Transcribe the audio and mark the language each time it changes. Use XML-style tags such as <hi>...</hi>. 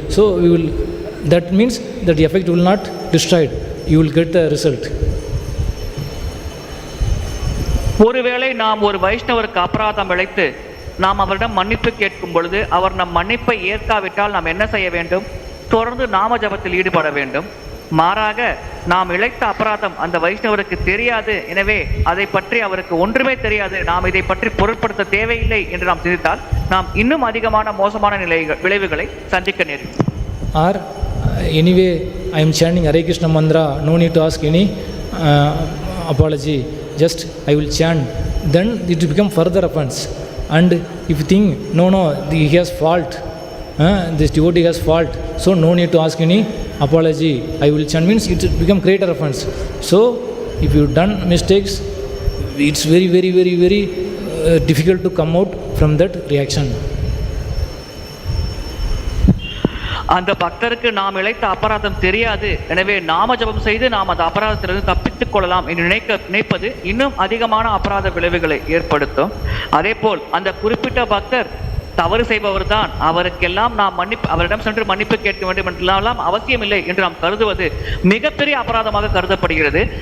<en>So we will, that means that the effect will not destroyed, you will get the result.</en> <ta>ஒருவேளை நாம் ஒரு வைஷ்ணவருக்கு அபராதம் இழைத்து நாம் அவரிடம் மன்னிப்பு கேட்கும் பொழுது அவர் நம் மன்னிப்பை ஏற்காவிட்டால் நாம் என்ன செய்ய வேண்டும்? தொடர்ந்து நாம ஜபத்தில் ஈடுபட வேண்டும். மாறாக நாம் இழைத்த அபராதம் அந்த வைஷ்ணவருக்கு தெரியாது, எனவே அதை பற்றி அவருக்கு ஒன்றுமே தெரியாது, நாம் இதை பற்றி பொருட்படுத்த தேவையில்லை என்று நாம் சிந்தித்தால் நாம் இன்னும் அதிகமான மோசமான விளைவுகளை சந்திக்க நேரிடும்.</ta> <en>Or anyway I am chanting Hare Krishna mantra, no need to ask any apology, just I will chant, then it will become further offense. And if you think no he has fault, this devotee has fault, so no need to ask any apology, I will chant, means it will become greater offense. So if you done mistakes, it's very very very very difficult to come out from that reaction.</en> <ta>அந்த பக்தருக்கு நாம் இழைத்த அபராதம் தெரியாது, எனவே நாம ஜபம் செய்து நாம் அந்த அபராதத்திலிருந்து தப்பித்துக் கொள்ளலாம் என்று நினைப்பது இன்னும் அதிகமான அபராத விளைவுகளை ஏற்படுத்தும். அதே போல் அந்த குறிப்பிட்ட பக்தர் தவறு செய்பவர் தான், அவருக்கெல்லாம் நாம் அவரிடம் சென்று மன்னிப்பு கேட்க வேண்டும் என்றெல்லாம் அவசியமில்லை என்று நாம் கருதுவது மிகப்பெரிய அபராதமாக கருதப்படுகிறது.</ta>